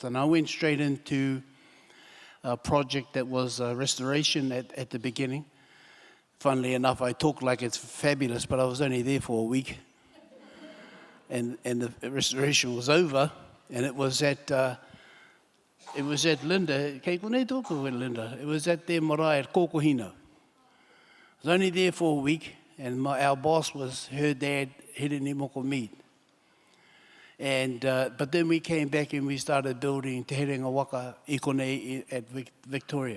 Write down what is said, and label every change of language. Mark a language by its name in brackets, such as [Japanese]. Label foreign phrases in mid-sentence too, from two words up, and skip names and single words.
[English] And I went straight into a project that was restoration at the beginning. Funnily enough, I talk like it's fabulous, but I was only there for a week. And the restoration was over, and it was at Linda. [Māori] Kei konei tōku e Linda. [English] It was at their marae at Kokohino. I was only there for a week, and our boss was her dad, Hireni Moko Mead. And but then we came back and we started building Te Herenga Waka Ikonei at Victoria.